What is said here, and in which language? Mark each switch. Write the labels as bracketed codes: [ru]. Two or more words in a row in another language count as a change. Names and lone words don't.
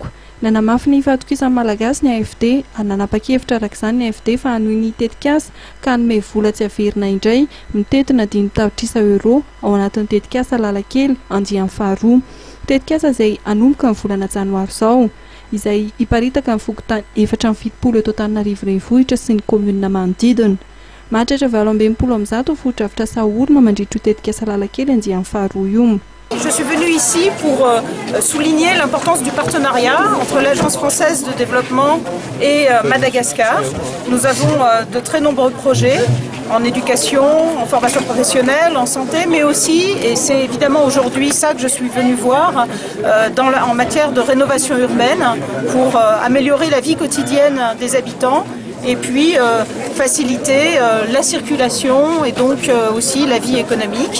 [mg] Nanamafy ny fahatokisan'ny malagasy ny AFD ary nanapa-kevitra arak'izany ny AFD fa hanohy ny tetikasa ka hanome vola tsy averina indray mitetina 5,000 euro ao anatin'ny tetikasa lalankely andiany faharoa. Tetikasa izay hanomboka ny volana janoary izao, izay hiparitaka ny fokotany 470 eto Antananarivo renivohitra sy ny commune manodidina. Mahatratra 820 fotodrafitrasa orona mandritra tetikasa lalankely andiany faharoa io. [fr] Je suis venue ici pour souligner l'importance du partenariat entre l'Agence française de développement et Madagascar. Nous avons de très nombreux projets en éducation, en formation professionnelle, en santé, mais aussi, et c'est évidemment aujourd'hui ça que je suis venue voir, en matière de rénovation urbaine pour améliorer la vie quotidienne des habitants et puis faciliter la circulation et donc aussi la vie économique.